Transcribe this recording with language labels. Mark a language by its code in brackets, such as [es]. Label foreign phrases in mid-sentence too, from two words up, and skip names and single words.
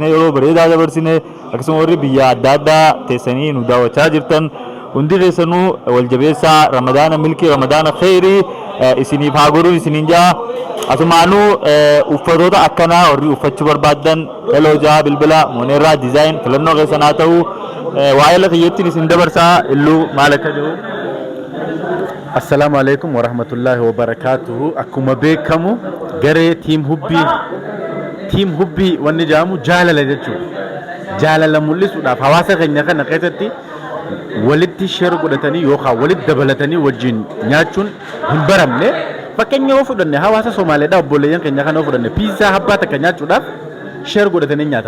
[om] yeroo bareedaa dabarsine akkasuma warri biyya adda addaa teessanii nu daawwachaa jirtan hundi keessanuu wal jabeessaa ramadaana milkii ramadaana khayrii isiniif haa godhuun isiniin jaa asumaanuu uffatoota akkanaa warri uffachuu barbaadan elojaa bilbila moneerraa dizaayin filannoo keessan haa ta'u waa'ee lafa kiyyattiin isin dabarsaa illuu maal akka jiru. [ar] السلام عليكم ورحمة الله وبركاته. [om] Akkuma beekamu garee tiim hubbii wanni jedhamu jaalala jechuudha. Jaalala mul'isuudhaaf hawaasa keenya kana keessatti walitti sheer godhatanii yookaan walitti dabalatanii wajjin nyaachuun hin baramne. Fakkeenya yoo fudhanne hawaasa Somaaliidhaa obboleeyyan keenya kana yoo fudhanne piizaa habbaa takka nyaachuudhaaf sheer godhatanii nyaatan.